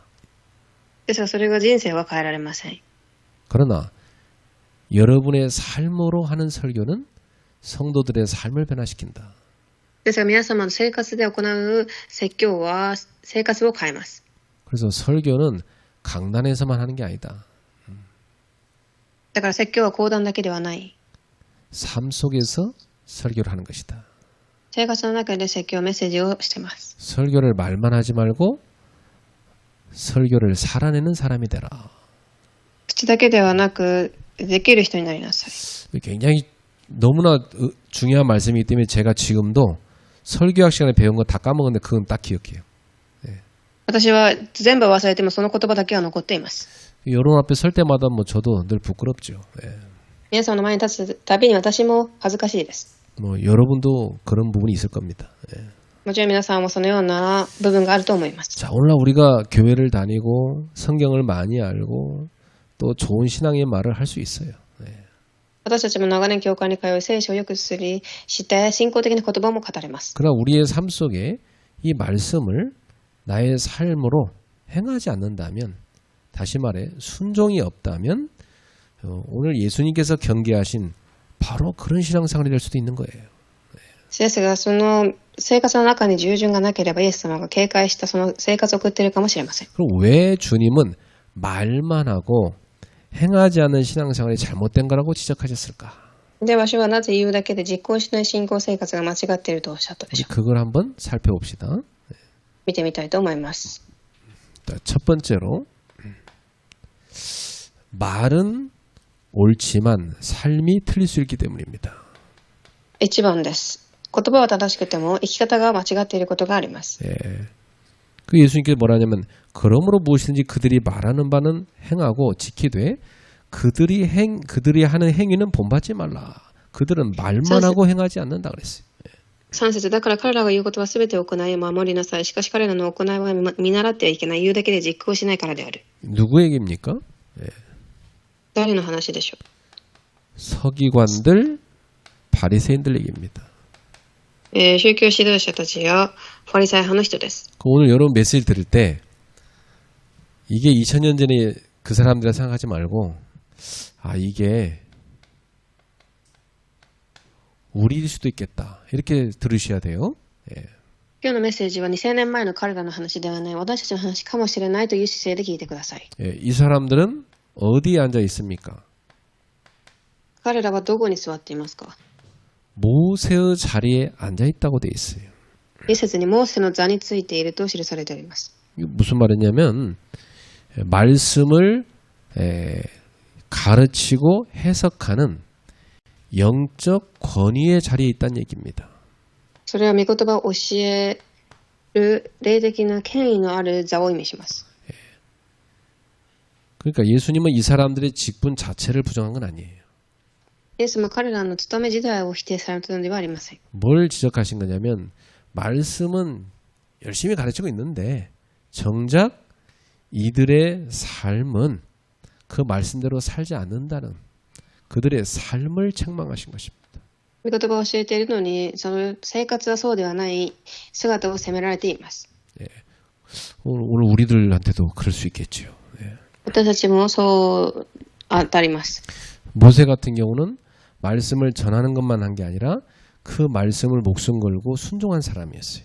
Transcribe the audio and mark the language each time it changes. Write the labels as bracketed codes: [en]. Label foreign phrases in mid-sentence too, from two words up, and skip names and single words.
[ja] ですがそれが人生は変えられません。 [ko] 그러나 여러분의 삶으로 하는 설교는 성도들의 삶을 변화시킨다. [ja] ですが皆様の生活で行う説教は生活を変えます。 [ko] 그래서 설교는 강단에서만 하는 게 아니다. [ja] だから説教は講談だけではない。 [ko] 삶 속에서 설교를 하는 것이다. [ja] 生活の中で説教メッセージをしています。 [ko] 설교를 말만 하지 말고 설교를 살아내는 사람이 되라. [ja] 口だけではなくできる人になりなさい。 [ko] 굉장히 너무나 중요한 말씀이기 때문에 제가 지금도 설교학 시간에 배운 거 다 까먹었는데 그건 딱 기억해요. [ja] 私は全部忘れてもその言葉だけは残っています。 [ko] 여러분 앞에 설 때마다 뭐 저도 늘 부끄럽죠. 예. [ja] 皆様の前に立つたびに私も恥ずかしいです。 [ko] 뭐 여러분도 그런 부분이 있을 겁니다. 예. [ja] もちろん皆さんもそのような部分があると思います。 [ko] 자, 오늘날 우리가 교회를 다니고 성경을 많이 알고 또 좋은 신앙의 말을 할 수 있어요. 예. [ja] 私たちも長年教会に通い聖書をよくして信仰的な言葉も語れます。 [ko] 그러나 우리의 삶 속에 이 말씀을 나의 삶으로 행하지 않는다면, 다시 말해 순종이 없다면 오늘 예수님께서 경계하신 바로 그런 신앙생활이 될 수도 있는 거예요. [ja] ですがその生活の中に従順がなければイエス様が警戒したその生活を送っているかもしれません。 [ko] 그럼 왜 주님은 말만 하고 행하지 않는 신앙생활이 잘못된 거라고 지적하셨을까? [ja] では主はなぜ言うだけで実行しない信仰生活が間違っているとおっしゃったで [ko] 우리 [ja] しょう。 [ko] 그걸 한번 살펴봅시다. [ja] 見てみたいと思います。 [ko] 첫 번째로 말은 옳지만 삶이 틀릴 수 있기 때문입니다. [ja] 1 番です。言葉は正しくても生き方が間違っていることがあります。 [ko] 예. 그 예수님께서 뭐라 하냐면 그러므로 무엇이든지 그들이 말하는 바는 행하고 지키되 그들이 하는 행위는 본받지 말라. 그들은 말만 하고 행하지 않는다 그랬어요. [ja] 3 節だから彼らが言うことはすべて行い守りなさい。しかし彼らの行いは見習ってはいけない。言うだけで実行しないからである。 [ko] 누구 얘기입니까? 예. [ja] 誰の話でしょう。 [ko] 서기관들, 바리새인들 얘기입니다. [ja] 宗教指導者たちやファリサイ派の人です。 [ko] 오늘 여러분 메시지 들을 때 이게 2000년 전에 그 사람들이라 생각하지 말고 이게 우리일 수도 있겠다 이렇게 들으셔야 돼요. 예. [ja] 今日のメッセージは2000年前の彼らの話ではない私たちの話かもしれないという姿勢で聞いてください。 [ko] 예, 이 사람들은 어디에 앉아 있습니까? [ja] 彼らはどこに座っていますか？ [ko] 모세의 자리에 앉아 있다고 돼 있어요. [ja] 一節にモーセの座についていると記されております。 [ko] 무슨 말이냐면 말씀을 가르치고 해석하는 영적 권위의 자리에 있다는 얘기입니다. [ja] それは御言葉を教える霊的な権威のある座を意味します。 [ko] 그러니까 예수님은 이 사람들의 직분 자체를 부정한 건 아니에요. [ja] イエスも彼らの務め自体を否定されたのではありません。 [ko] 뭘 지적하신 거냐면 말씀은 열심히 가르치고 있는데 정작 이들의 삶은 그 말씀대로 살지 않는다는 그들의 삶을 책망하신 것입니다. [ja] 御言葉を教えているのに、その生活はそうではない姿を責められています。 [ko] 오늘 우리들한테도 그럴 수 있겠지요. [ja] 私たちもそう当たります。 [ko] 모세 같은 경우는 말씀을 전하는 것만 한 게 아니라 그 말씀을 목숨 걸고 순종한 사람이었어요.